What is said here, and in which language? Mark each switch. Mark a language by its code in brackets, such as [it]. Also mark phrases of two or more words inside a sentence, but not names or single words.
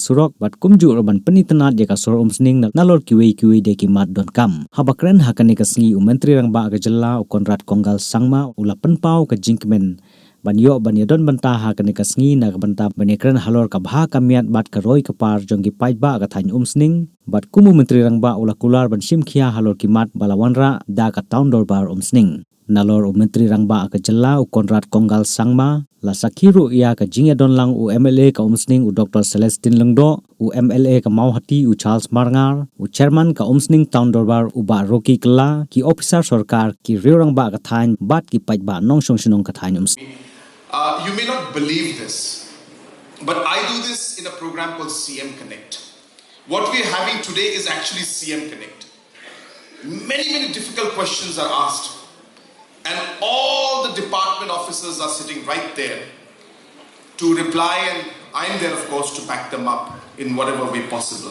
[kha] surok bat kumju ro ban panitanat ya ka sor Umsning nalor kiwi de ki mat don kam habakren hakani ka sngi Myntri rangbah ka jylla Conrad Kongal Sangma ulapan pau ka jingkmen ban yo ban yadon banta hakani ka sngi na ka banta banekren halor ka bha kamiat bat ka roi ka par jong ki paitba ka than Umsning bat kumu Myntri rangbah ulakular ban simkhia halor ki mat balawanra da ka town dorbar Umsning nalor Myntri rangbah ka jylla Conrad Kongal Sangma la sakhiru ya ka jingyadon lang MLA ka Umsning Dr. Celestine Lengdo MLA ka Mauhati Charles Marngar chairman ka Umsning town dorbar uba Rocky kala ki officer sarkar ki rangbah ka than bat ki paitba nong songsinong ka than [en] You may not believe this, but I do this in a program called CM Connect. What we're having today is actually CM Connect. Many difficult questions are asked. And all the department officers are sitting right there to reply, and I'm there, of course, to back them up in whatever way possible.